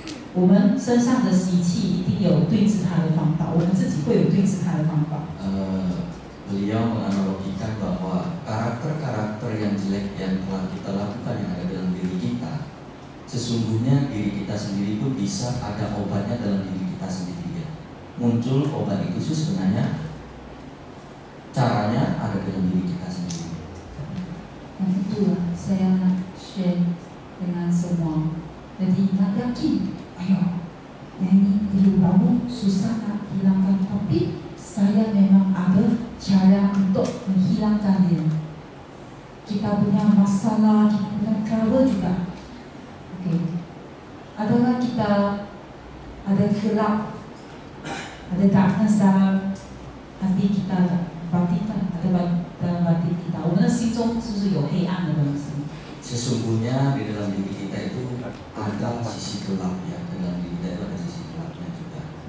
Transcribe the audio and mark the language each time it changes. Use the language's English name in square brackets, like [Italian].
[Chinese] 我们身上的习气一定有对治它的方法，我们自己会有对治它的方法。 [Indonesian] Beliau menganalogikan bahwa karakter-karakter yang jelek yang telah kita lakukan yang ada dalam diri kita, sesungguhnya diri kita sendiri pun bisa ada obatnya dalam diri kita sendiri. Muncul obat itu sebenarnya caranya ada dalam diri kita sendiri. [Malay] Itulah saya nak share dengan semua. Jadi nak yakin, ayo, yang ini diri kamu susah nak hilangkan, tapi saya memang ada cara untuk menghilangkan dia. [Indonesian] Kita punya masalah, kita punya trouble juga. Adalah kita ada gelap, ada darkness dalam hati kita, batin ada dalam batin kita. [Chinese] 我们的心中是不是有黑暗的东西？ [Indonesian] Sesungguhnya di dalam diri kita itu ada sisi gelap ya, dalam diri kita itu ada sisi gelapnya juga.